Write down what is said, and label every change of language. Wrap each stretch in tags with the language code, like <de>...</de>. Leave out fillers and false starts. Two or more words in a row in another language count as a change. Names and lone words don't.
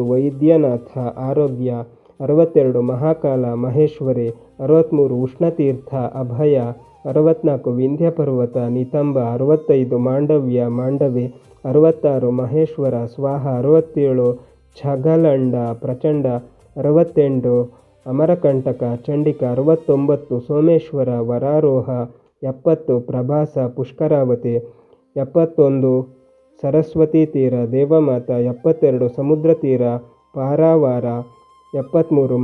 <kn>ವೈದ್ಯನಾಥ ಆರೋಗ್ಯ, 62. ಮಹಾಕಾಲ ಮಹೇಶ್ವರಿ, 63. ಉಷ್ಣತೀರ್ಥ ಅಭಯ, 64. ವಿಂಧ್ಯ ಪರ್ವತ ನಿತಂಬ, 65. ಮಾಂಡವಿ, 66. ಮಹೇಶ್ವರ ಸ್ವಾಹ, 67. ಛಗಲಂಡ ಪ್ರಚಂಡ, 68. ಅಮರಕಂಟಕ ಚಂಡಿಕ, 69. ಸೋಮೇಶ್ವರ ವರಾರೋಹ, 70. ಪ್ರಭಾಸ ಪುಷ್ಕರಾವತಿ, 71. ಸರಸ್ವತಿ ತೀರ ದೇವಮಾತಾ, 72. ಸಮುದ್ರ ತೀರ ಪಾರಾವಾರ, 73.</kn>